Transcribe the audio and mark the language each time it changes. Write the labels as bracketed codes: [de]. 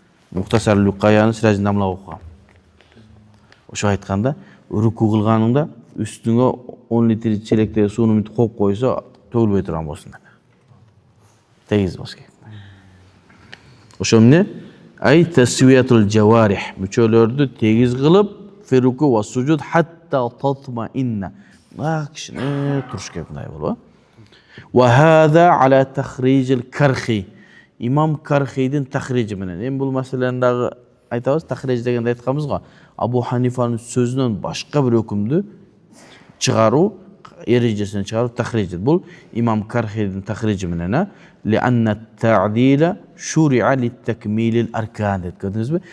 [ky] Мухтасар Люкаяны Сираждин Дамла окуган. Ошо айтканда, руку кылганыңда үстүңө 10 литр челектеги сууну мынтип коюп койсо, төгүлбөй турган болсун деп. Тегиз болуш керек. Ошо эмне? [ar] Ай тасвиятул жаварих. [ky] Мүчөлөрдү тегиз кылып, [ar] фируку ва сужуд хатта татмаинна. [ky] Кичине туруш керек мындай болобу. [ar] Ва хада ала тахрижил кархи. [ky] Имам Кархидин тахрижи менен. Эми бул маселени дагы айтабыз, тахриж дегенде айтканбыз го. Абу Ханифанын сөзүнөн башка бир өкүмдү чыгаруу, эрежесин чыгаруу тахриж. Бул имам Кархидин тахрижи менен, [ar] لأن التعديل شرع للتكميل الأركان [ky] деп көрдүңүзбү?